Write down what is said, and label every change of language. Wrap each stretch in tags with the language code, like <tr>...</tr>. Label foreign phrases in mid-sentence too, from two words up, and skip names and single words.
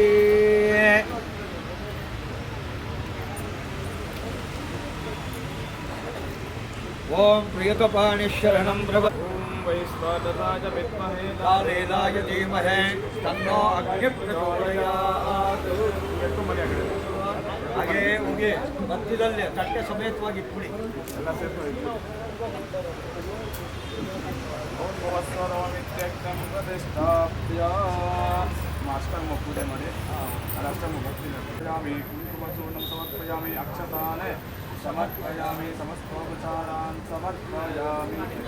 <sa>ओम प्रियकपाणिशरणं प्रभ वैश्वानराय विद्महे नारायणाय धीमहि तन्नो अग्निः प्रचोदयात्।</sa> <kn>ಹಾಗೆ ಹೋಗಿ ಮಧ್ಯದಲ್ಲಿ ತಟ್ಟೆ ಸಮೇತವಾಗಿ ಇಟ್ಬಿಡಿ. ಅಷ್ಟಮ ಪೂಜೆ ಮಾಡಿ</kn> <sa>ಅಷ್ಟಮ ಭಕ್ತಿ ಸಮರ್ಪಯಾಮಿ, ಕುಂಕುಮಚೂರ್ಣಂ ಸಮರ್ಪಯಾಮಿ, ಅಕ್ಷತಾನ್ ಸಮರ್ಪಯಾಮಿ, ಸಮಸ್ತೋಪಚಾರಾನ್ ಸಮರ್ಪಯಾಮಿ.</sa>